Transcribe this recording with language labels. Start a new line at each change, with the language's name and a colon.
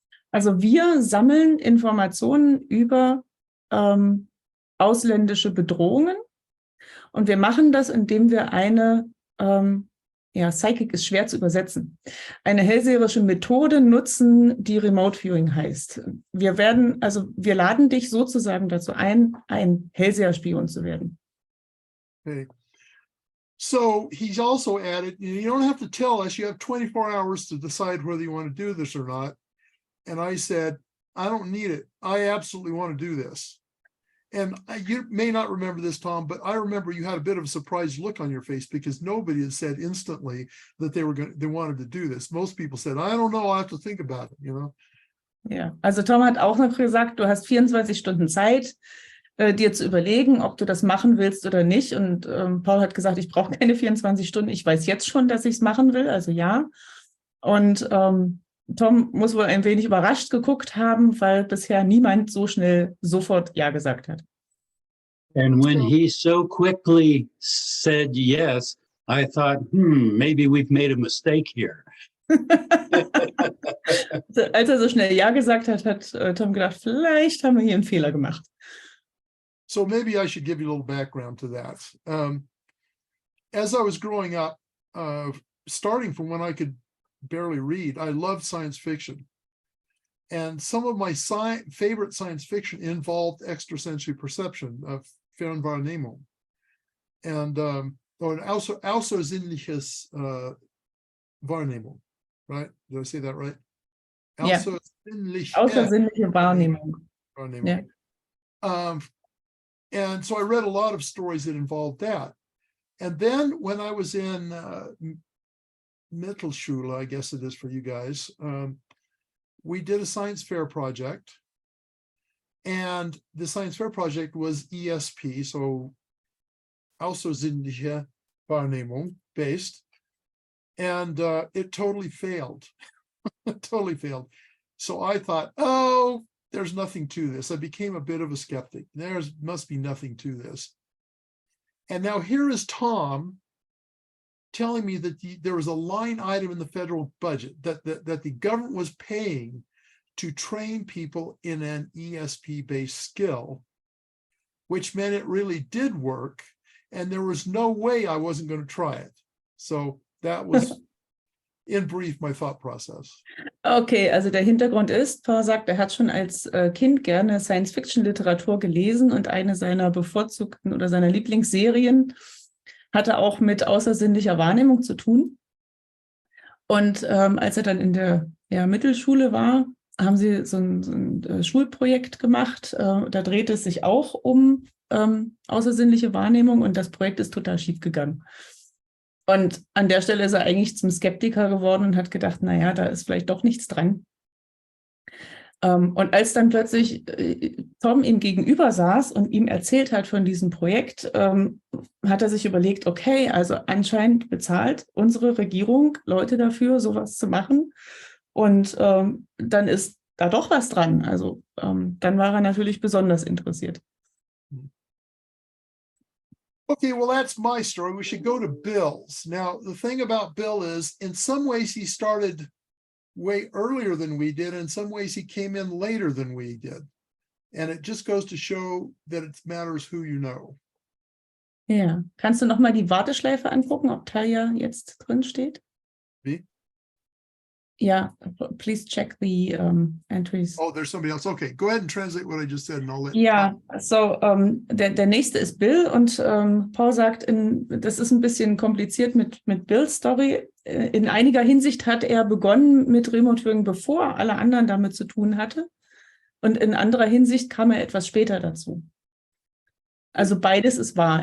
German: Also wir sammeln Informationen über ausländische Bedrohungen und wir machen das, indem wir eine Psychic ist schwer zu übersetzen. Eine hellseherische Methode nutzen, die Remote Viewing heißt. Wir laden dich sozusagen dazu ein Hellseher-Spion zu werden. Okay.
English: So he's also added, you don't have to tell us, you have 24 hours to decide whether you want to do this or not. And I said, I don't need it. I absolutely want to do this. And you may not remember this, Tom, but I remember you had a bit of a surprised look on your face because nobody had said instantly that they wanted to do this. Most people said, I don't know, I'll have to think about it, you know?
German: Ja, also Tom hat auch noch gesagt, du hast 24 Stunden Zeit, dir zu überlegen, ob du das machen willst oder nicht. Und Paul hat gesagt, ich brauche keine 24 Stunden. Ich weiß jetzt schon, dass ich es machen will, also ja. Und Tom muss wohl ein wenig überrascht geguckt haben, weil bisher niemand so schnell sofort Ja gesagt hat.
English: And when he so quickly said yes, I thought, maybe we've made a mistake here.
German: Als er so schnell Ja gesagt hat, hat Tom gedacht, vielleicht haben wir hier einen Fehler gemacht.
English: So maybe I should give you a little background to that. As I was growing up, starting from when I could barely read, I loved science fiction. And some of my favorite science fiction involved extrasensory perception of Fernwahrnehmung. And außersinnliches Wahrnehmung, right? Did I say that right? Ja.
German: Außersinnliche Wahrnehmung. Yeah.
English: And so I read a lot of stories that involved that. And then when I was in Mittelschule, I guess it is for you guys, we did a science fair project. And the science fair project was ESP, so außersinnliche Wahrnehmung based. And it totally failed. It totally failed. So I thought, oh, there's nothing to this. I became a bit of a skeptic. There must be nothing to this. And now here is Tom telling me that there was a line item in the federal budget that the government was paying to train people in an ESP-based skill, which meant it really did work. And there was no way I wasn't going to try it. So that was in brief my thought process.
German: Okay, also der Hintergrund ist, Paul sagt, er hat schon als Kind gerne Science-Fiction-Literatur gelesen und eine seiner bevorzugten oder seiner Lieblingsserien hatte auch mit außersinnlicher Wahrnehmung zu tun. Und als er dann in der Mittelschule war, haben sie so ein Schulprojekt gemacht. Da dreht es sich auch um außersinnliche Wahrnehmung und das Projekt ist total schief gegangen. Und an der Stelle ist er eigentlich zum Skeptiker geworden und hat gedacht, naja, da ist vielleicht doch nichts dran. Und als dann plötzlich Tom ihm gegenüber saß und ihm erzählt hat von diesem Projekt, hat er sich überlegt, okay, also anscheinend bezahlt unsere Regierung Leute dafür, sowas zu machen. Und dann ist da doch was dran. Also dann war er natürlich besonders interessiert.
English: Okay, well, that's my story. We should go to Bill's. Now, the thing about Bill is, in some ways, he started way earlier than we did. In some ways, he came in later than we did. And it just goes to show that it matters who you know.
German: Ja, kannst du nochmal die Warteschleife angucken, ob Teil jetzt drin steht? Wie? Ja,
English: please check the entries. Oh, there's somebody else. Okay, go ahead and translate what I just said and I'll let
German: Ja, so der nächste ist Bill und Paul sagt, das ist ein bisschen kompliziert mit Bills Story. In einiger Hinsicht hat er begonnen mit Remote Viewern, bevor alle anderen damit zu tun hatte. Und in anderer Hinsicht kam er etwas später dazu. Also beides ist wahr.